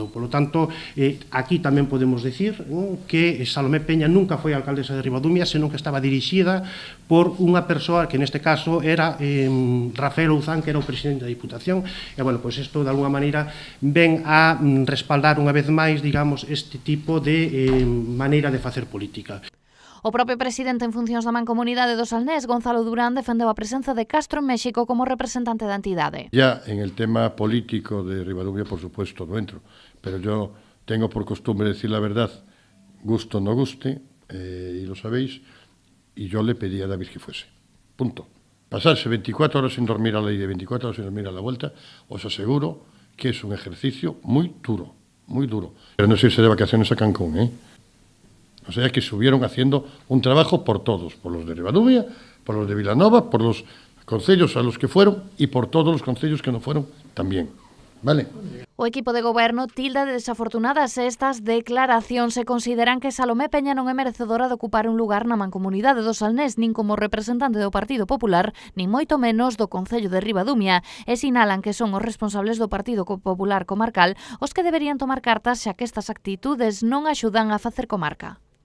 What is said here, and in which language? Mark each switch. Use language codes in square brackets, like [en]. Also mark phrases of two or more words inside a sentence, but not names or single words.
[es] Por lo tanto, [gl] aquí tamén podemos decir que Salomé Peña nunca foi alcaldesa de Ribadumia, senón que estaba dirixida por unha persoa que neste caso era Rafael Ouzán, que era o presidente da Diputación, e, pois isto de alguna maneira ven a respaldar unha vez máis, digamos, este tipo de maneira de facer política. O propio presidente en funcións da Mancomunidade do Salnés, Gonzalo Durán, defendeu a presenza de Castro en México como representante da entidade. [es] Ya en el tema político de Ribadumia, por supuesto, no entro, pero yo tengo por costumbre decir la verdad, gusto o no guste, y lo sabéis, y yo le pedí a David que fuese. Punto. Pasarse 24 horas sin dormir a la ida y 24 horas sin dormir a la vuelta, os aseguro que es un ejercicio muy duro, muy duro. Pero no es irse de vacaciones a Cancún, O sea que estuvieron haciendo un trabajo por todos, por los de Ribadumia, por los de Vilanova, por los concellos a los que fueron y por todos los concellos que no fueron también. ¿Vale? [gl] O equipo de goberno tilda de desafortunadas estas declaracións e consideran que Salomé Peña non é merecedora de ocupar un lugar na Mancomunidade do Salnés nin como representante do Partido Popular, nin moito menos do Concello de Ribadumia, e sinalan que son os responsables do Partido Popular Comarcal os que deberían tomar cartas xa que estas actitudes non axudan a facer comarca.